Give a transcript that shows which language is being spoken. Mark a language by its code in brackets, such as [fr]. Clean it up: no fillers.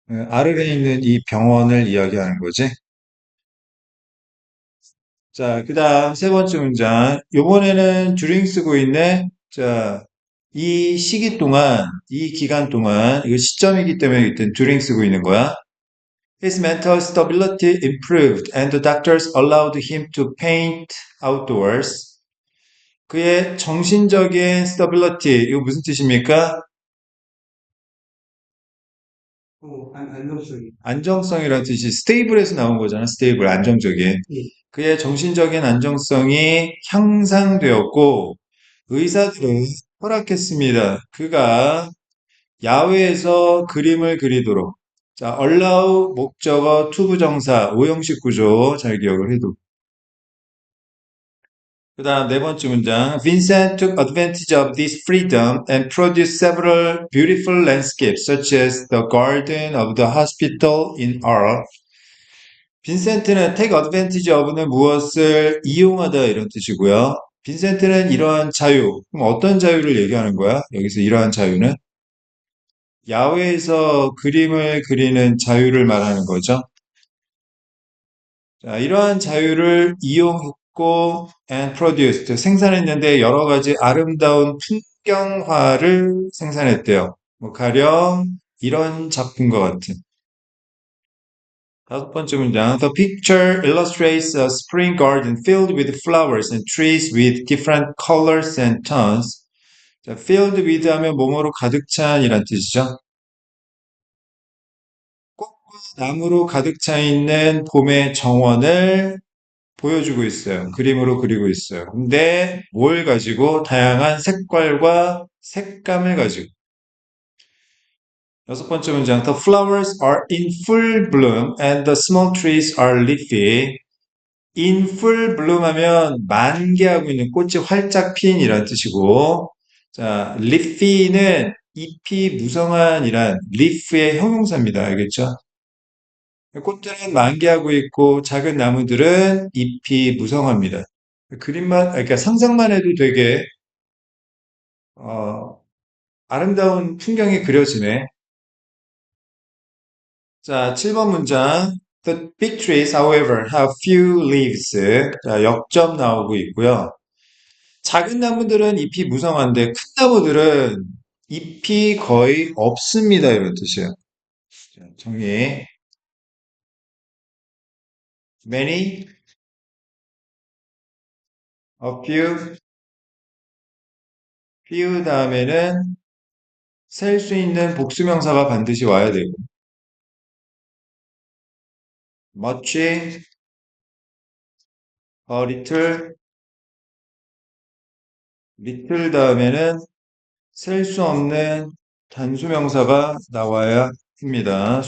[ko] 아르에 있는 이 병원을 이야기하는 거지. 자, 그 다음 세 번째 문장. 요번에는 during 쓰고 있네. 자, 이 시기 동안, 이 기간 동안, 이거 시점이기 때문에 일단 during 쓰고 있는 거야. [en] His mental stability improved and the doctors allowed him to paint outdoors. [ko] 그의 정신적인 stability, 이거 무슨 뜻입니까? 안정성이. 안정성이라는 뜻이 stable에서 나온 거잖아. stable, 안정적인. 예. 그의 정신적인 안정성이 향상되었고 의사들은 허락했습니다. 그가 야외에서 그림을 그리도록. 자, allow 목적어 투부정사 오형식 구조 잘 기억을 해도. 그 다음 네 번째 문장. [en] Vincent took advantage of this freedom and produced several beautiful landscapes such as the garden of the hospital in R. [ko] 빈센트는 take advantage of는 무엇을 이용하다 이런 뜻이고요. 빈센트는 이러한 자유, 그럼 어떤 자유를 얘기하는 거야? 여기서 이러한 자유는 야외에서 그림을 그리는 자유를 말하는 거죠. 자, 이러한 자유를 이용했고 [en] and produced [ko] 생산했는데 여러 가지 아름다운 풍경화를 생산했대요. 뭐 가령 이런 작품과 같은. 다섯 번째 문장. [en] The picture illustrates a spring garden filled with flowers and trees with different colors and tones. [ko] 자, filled with 하면 뭐뭐로 가득 찬이란 뜻이죠. 꽃과 나무로 가득 차 있는 봄의 정원을 보여주고 있어요. 그림으로 그리고 있어요. 근데 뭘 가지고 다양한 색깔과 색감을 가지고. 여섯 번째 문장. [en] The flowers are in full bloom and the small trees are leafy. In full bloom [ko] 하면 만개하고 있는 꽃이 활짝 핀이란 뜻이고, 자, leafy는 잎이 무성한이란 leaf의 형용사입니다. 알겠죠? 꽃들은 만개하고 있고 작은 나무들은 잎이 무성합니다. 그림만, 그러니까 상상만 해도 되게 어, 아름다운 풍경이 그려지네. 자, 7번 문장. [en] The big trees, however, have few leaves. [ko] 자, 역점 나오고 있고요. 작은 나무들은 잎이 무성한데 큰 나무들은 잎이 거의 없습니다. 이런 뜻이에요. 자, 정리. Many, a few, few 다음에는 셀 수 있는 복수명사가 반드시 와야 되고, much, a little, little 다음에는 셀 수 없는 단수명사가 나와야 합니다.